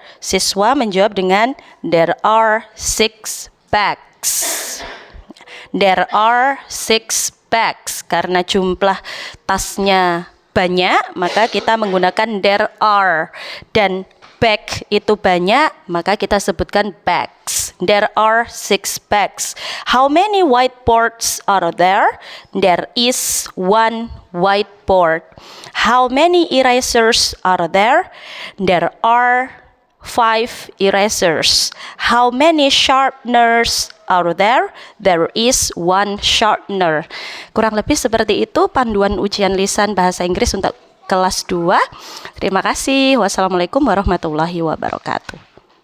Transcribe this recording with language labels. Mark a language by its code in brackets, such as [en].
[id] Siswa menjawab dengan [en] there are 6 bags. There are 6 bags. [id] Karena jumlah tasnya banyak, maka kita menggunakan there are, dan bag itu banyak, maka kita sebutkan bags. [en] There are 6 bags. How many whiteboards are there? There is 1 whiteboard. How many erasers are there? There are 5 erasers. How many sharpeners are there? There is 1 sharpener. [id] Kurang lebih seperti itu panduan ujian lisan bahasa Inggris untuk kelas 2. Terima kasih. Wassalamualaikum warahmatullahi wabarakatuh.